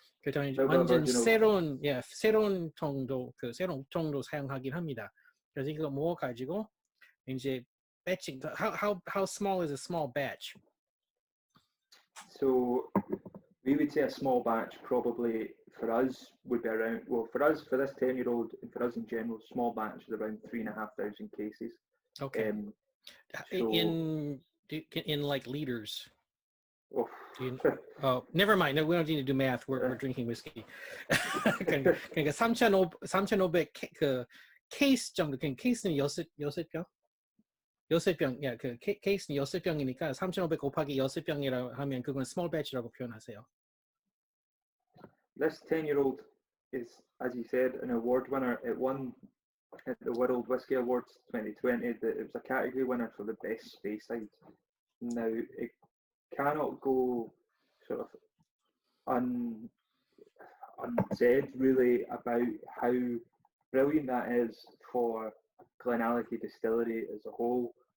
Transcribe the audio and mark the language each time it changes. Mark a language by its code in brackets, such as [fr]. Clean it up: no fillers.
[ko] 그다음에 완전 새로운 통도 새로운 통도 사용하긴 합니다. 그래서 이거 모아 가지고 이제 batching. [en] How small is a small batch? So we would say a small batch probably for us would be around, well, for us, for this 10-year-old, and for us in general, small batch is around 3,500 cases. Okay. So, in like liters. Oh, never mind. No, we don't need to do math. We're drinking whiskey. [ko] 그러니까 3,500 그 케이스 정도. 그 케이스는 6병? 6병. 야, 그 케이스는 6병이니까 3,500 곱하기 6병이라고 하면 그건 small batch라고 표현하세요. [en] This 10-year-old is, as you said, an award winner. It won at the World Whiskey Awards 2020. It was a category winner for the best Speyside. Now, it cannot go sort of unsaid really about how brilliant that is for GlenAllachie Distillery as a whole.